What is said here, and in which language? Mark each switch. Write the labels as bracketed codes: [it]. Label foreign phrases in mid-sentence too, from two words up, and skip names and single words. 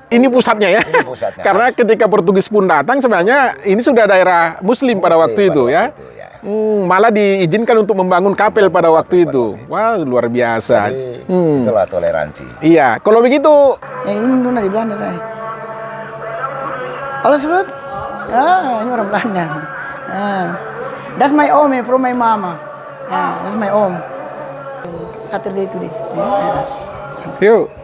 [id] Ini pusatnya ya. Ini pusatnya. Karena ketika Portugis pun datang sebenarnya ini sudah daerah Muslim pada waktu itu ya. Malah diizinkan untuk membangun kapel pada waktu itu. Wah, luar biasa. Jadi, itulah toleransi. Iya, kalau begitu Ini dulu dari Belanda tadi. [nl] Alles goed? [id] Ah, ini orang Belanda. [en] That's my om, from my mama. That's my om. Saturday today. [id] yuk.